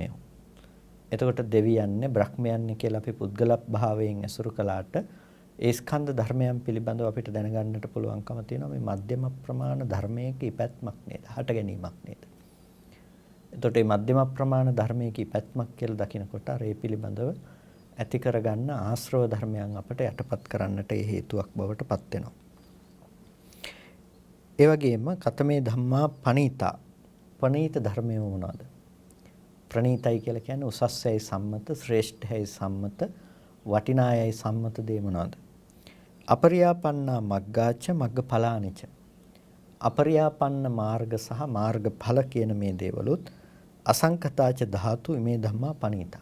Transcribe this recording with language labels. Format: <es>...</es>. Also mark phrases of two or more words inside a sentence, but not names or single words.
<si>එතකොට දෙවියන්නේ බ්‍රහ්මයන්නේ කියලා අපි පුද්ගල භාවයෙන් ඇසුරු කළාට ඒ ස්කන්ධ ධර්මයන් පිළිබඳව අපිට දැනගන්නට පුළුවන්කම තියෙනවා මේ මධ්‍යම ප්‍රමාණ ධර්මයක ඉපැත්මක් නේද? හට ගැනීමක් නේද? එතකොට මේ මධ්‍යම ප්‍රමාණ ධර්මයක ඉපැත්මක් කියලා දකිනකොට අර ඒ පිළිබඳව ඇති කරගන්න ආශ්‍රව ධර්මයන් අපට යටපත් කරන්නට ඒ හේතුවක් බවට පත් වෙනවා. ඒ වගේම</si> <pi>කතමේ ධම්මා පනීතා.</pi> <si>පනීත ධර්මය මොනවාද? ප්‍රණීතයි කියලා කියන්නේ උසස්යයි සම්මත, ශ්‍රේෂ්ඨයයි සම්මත, වටිනායයි සම්මත දේ මොනවාද?</si> <pi>අපරියාපන්නා මග්ගාච මග්ගඵලානිච.</pi> <si>අපරියාපන්න මාර්ග සහ මාර්ගඵල කියන මේ දේවලුත්</si> <pi>අසංකතාච ධාතු</pi> <si>මේ</si> <pi>ධම්මා පනීතා.</pi>